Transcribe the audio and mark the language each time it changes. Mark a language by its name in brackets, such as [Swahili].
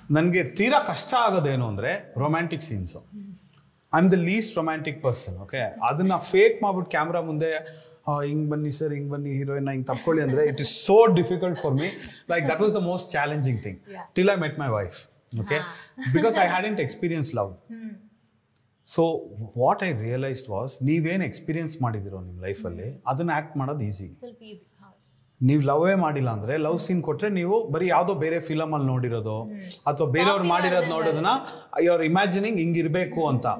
[Kannada] ನನಗೆ ತೀರಾ ಕಷ್ಟ ಆಗೋದೇನು ಅಂದರೆ romantic scenes. [English] I am the least romantic person. [Kannada] Okay, ಅದನ್ನು ಫೇಕ್ ಮಾಡ್ಬಿಟ್ಟು ಕ್ಯಾಮ್ರಾ ಮುಂದೆ ಹಿಂಗೆ ಬನ್ನಿ ಸರ್, ಹಿಂಗೆ ಬನ್ನಿ ಹೀರೋಯಿನ್ ಹಿಂಗೆ ತಪ್ಕೊಳ್ಳಿ ಅಂದರೆ [English] It is so difficult for me. Like that was the most challenging thing till I met my wife. Okay, because I hadn't experienced love. So what I realized was, [Kannada] ನೀವೇನು experience ಮಾಡಿದಿರೋ ನಿಮ್ಮ ಲೈಫಲ್ಲಿ ಅದನ್ನ act ಮಾಡೋದು easy. ನೀವು ಲವೇ ಮಾಡಿಲ್ಲ ಅಂದರೆ love scene ಕೊಟ್ಟರೆ ನೀವು ಬರೀ ಯಾವುದೋ ಬೇರೆ ಫಿಲಮಲ್ಲಿ ನೋಡಿರೋದು ಅಥವಾ ಬೇರೆಯವ್ರು ಮಾಡಿರೋದು ನೋಡೋದನ್ನ [English] you are imagining [Kannada] ಹಿಂಗಿರಬೇಕು ಅಂತ.